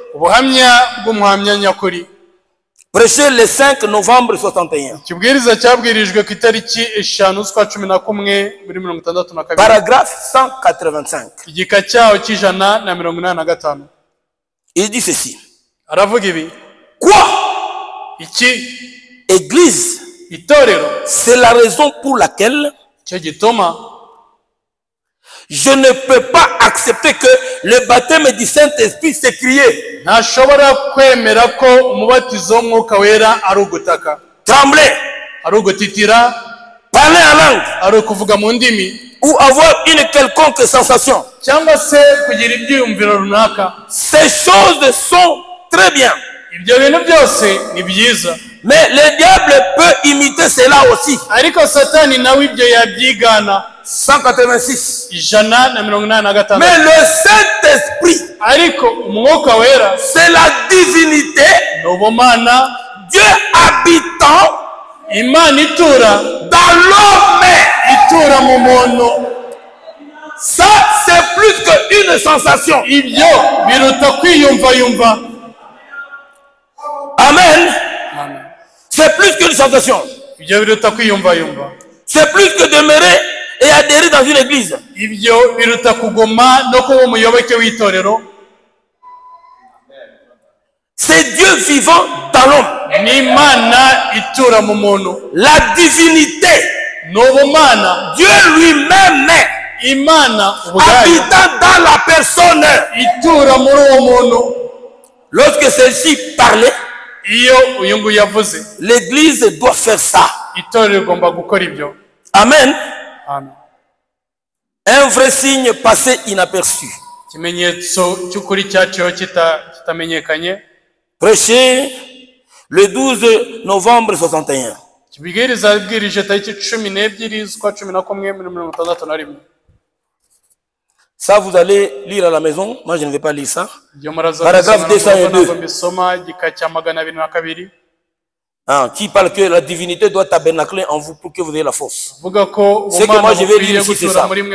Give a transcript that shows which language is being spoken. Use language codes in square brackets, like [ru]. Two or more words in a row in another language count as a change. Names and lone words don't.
[fr] Prêché le 5 novembre 61. Paragraphe 185. Il dit ceci. [rw] Aravuga ibi. [fr] Quoi? [rw] Iki? [fr] Église. [rw] Itorero. [fr] C'est la raison pour laquelle [rw] Cyo gituma [fr] je ne peux pas accepter que le baptême du Saint-Esprit s'écriait. [rw] ntashobora kwemera ko umubatizo w'Umwuka Wera ari ugutaka, [fr] Trembler, [rw] ari ugutitira, [fr] parler en langue, [rw] ari ukuvuga mu ndimi, [fr] ou avoir une quelconque sensation. [rw] cyangwa se kugira ibyiyumviro runaka. [fr] Ces choses sont très bien. [rw] Ibyo bintu byose ni byiza, [fr] Mais le diable peut imiter cela aussi. [rw] ariko Satani nawe ibyo yabyigana. [fr] 186. [rw] 186. [fr] Mais le Saint-Esprit, [rw] ariko Umwuka Wera [fr] c'est la divinité, [rw] ni ubumana, [fr] Dieu habitant [rw] Imana itura [fr] dans l'homme. [rw] itura mu muntu. [fr] Ça, c'est plus qu'une sensation. [rw] Ibyo biruta kwiyumva. Amen. [fr] C'est plus qu'une sensation. [rw] Ibyo biruta kwiyumva. [fr] C'est plus que demeurer et adhérer dans une église. [rw] Ibyo biruta kuguma no kuba umuyoboke w'itorero. [fr] C'est Dieu vivant dans l'homme. [rw] Ni Imana itura mu muntu. [fr] La divinité, [rw] Ni ubumana, [fr] Dieu lui-même, [rw] Imana ubwayo [fr] habitant dans la personne. [rw] itura muri uwo muntu. [fr] Lorsque celle-ci parlait, [rw] Iyo uyu nguyu yavuze, [fr] l'église doit faire ça. [rw] itorero rigomba gukora ibyo. Amen. Amen. [fr] Un vrai signe passé inaperçu. [rw] Ikimenyetso cy'ukuri cyaciyeho kitamenyekanye. [fr] Prêché le 12 novembre 61. [rw] Kibwiriza bwirije tariki 12 z'ukwa 11 muri 1961. [fr] Ça, vous allez lire à la maison. Moi, je ne vais pas lire ça. Paragraphe 202. Qui parle que la divinité doit tabernacler en vous pour que vous ayez la force. C'est que moi, je vais lire ici, c'est ça.